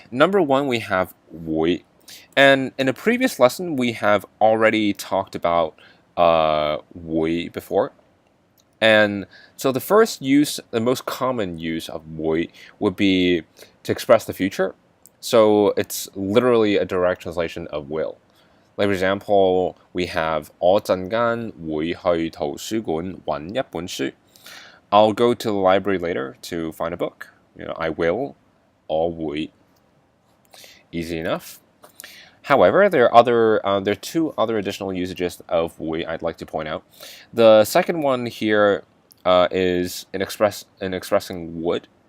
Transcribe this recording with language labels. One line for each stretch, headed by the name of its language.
English: Number one, we have 會.And in a previous lesson, we have already talked about 會 before. And so the first use, the most common use of 會 would be to express the future. So it's literally a direct translation of will. Like, for example, we have
Cantonese: 我陣間會去圖書館揾一本書.
English: I'll go to the library later to find a book. I will, 我會.Easy enough. However, there are two other additional usages of 會 I'd like to point out. The second one here is in expressing would.